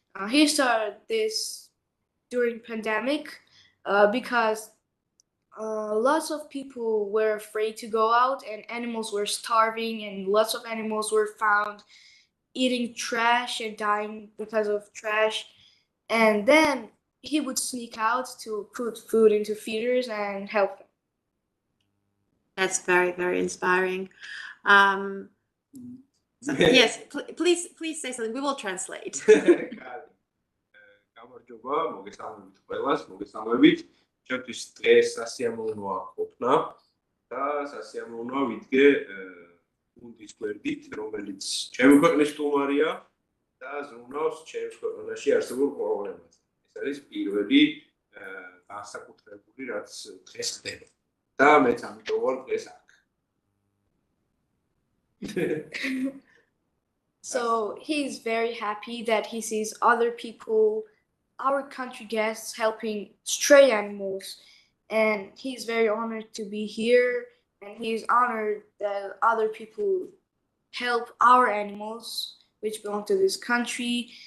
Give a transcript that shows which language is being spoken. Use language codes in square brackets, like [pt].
[en] He started this during pandemic because lots of people were afraid to go out, and animals were starving, and lots of animals were found eating trash and dying because of trash. And then he would sneak out to put food into feeders and help them. That's very, very inspiring. Yes, please say something. We will translate. [ka] გამარჯობა, მოგესალმებით ყველას, მოგესალმებით. ჩემთვის დღეს სასიამოვნოა ყოფნა და სასიამოვნოა ვიდგე გუნდის გვერდით, რომელიც ჩემი ქვეყნის სტუმარია და ზრუნავს ჩემს ქვეყანაში არსებულ პრობლემას. ეს არის პირველი განსაკუთრებული, რაც დღეს ხდება. და მეც ამიტომ ვარ დღეს აქ. [en] So he's very happy that he sees other people, our country guests, helping stray animals. And he's very honored to be here. And he's honored that other people help our animals, which belong to this country.